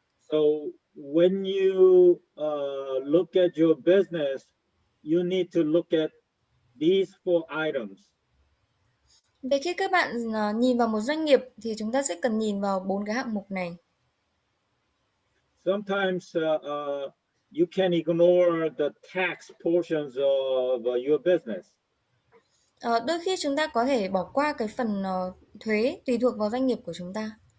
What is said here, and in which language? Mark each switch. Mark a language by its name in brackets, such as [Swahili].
[English] So when you look at your business, you need to look at these 4 items. [Vietnamese] Vậy khi các bạn nhìn vào một doanh nghiệp thì chúng ta sẽ cần nhìn vào 4 cái hạng mục này. [English] Sometimes you can ignore the tax portions of your business. [Vietnamese] Đôi khi chúng ta có thể bỏ qua cái phần thuế tùy thuộc vào doanh nghiệp của chúng ta.